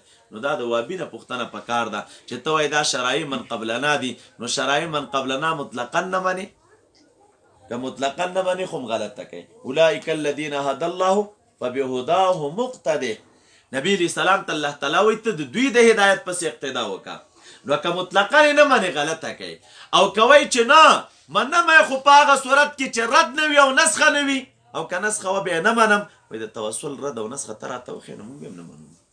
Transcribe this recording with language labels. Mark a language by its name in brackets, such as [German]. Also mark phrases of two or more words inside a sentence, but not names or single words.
[Pashto] نو دا د وابینه پوښتنه پکار ده چې ته وایې دا [Arabic] شرایع من قبلنا [Pashto] دي نو [Arabic] شرایع من قبلنا [Pashto] مطلقا نه منې که مطلقا نه منې خو هم غلطه کوي. [Arabic] اولئک الذین هدى الله فبهداه مقتدح. [Pashto] نبی علیہ السلام ته الله تعالی وایي ته د دوی د هدایت پسې اقتدا وکړه. نو که مطلقا نه منې غلطه کوي او کوي چې نه منم خو په هغه صورت کې چې رد نه وي او نسخه نه وي او که نسخه وه بیا نه منم وایي د توسل رد او نسخه ته راته وښیې نو موږ هم نه منو.